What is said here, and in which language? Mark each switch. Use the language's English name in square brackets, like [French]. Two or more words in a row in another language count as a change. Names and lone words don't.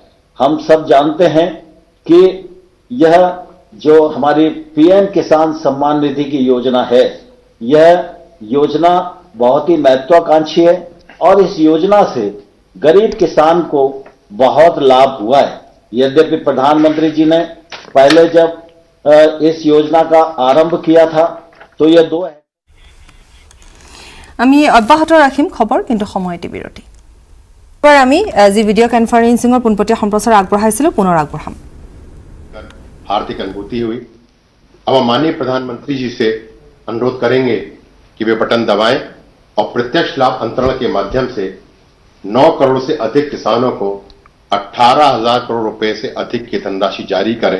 [Hindi] हम सब जानते हैं कि यह जो हमारी पीएम किसान सम्मान निधि की योजना है, यह योजना बहुत ही महत्वाकांक्षी है और इस योजना से गरीब किसान को बहुत लाभ हुआ है। यद्यपि प्रधानमंत्री जी ने पहले जब इस योजना का आरंभ किया था तो यह 2 [Assamese] আমি অব্যাহত ৰাখিম খবৰ, কিন্তু সময়টি বিৰতি। এবাৰ আমি যি [English] video conferencingৰ [Assamese] পোনপটীয়া সম্প্ৰচাৰ আগবঢ়াইছিলোঁ পুনৰ আগবঢ়াম। [Hindi] आर्थिक अनुभूति हुई। अब हम माननीय प्रधानमंत्री जी से अनुरोध करेंगे कि वे बटन दबाएं और प्रत्यक्ष लाभ अंतरण के माध्यम से 9 करोड़ से अधिक किसानों को 18,000 करोड़ रुपए से अधिक की धनराशि जारी करें।